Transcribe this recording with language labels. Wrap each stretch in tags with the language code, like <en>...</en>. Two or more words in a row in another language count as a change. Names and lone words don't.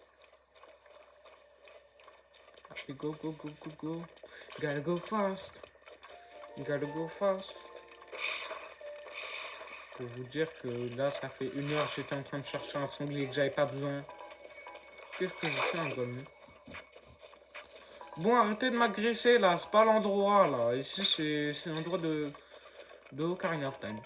<fr>Allez,</fr> <en>go, go, go, go, go. Gotta go fast. Gotta go fast.</en> <fr>Pour vous dire que là, ça fait 1 heure que j'étais en train de chercher un sanglier que j'avais pas besoin. Qu'est-ce que je fais un gomme? Bon, arrêtez de m'agresser là, c'est pas l'endroit là. Ici, c'est l'endroit de Ocarina of Time.</fr>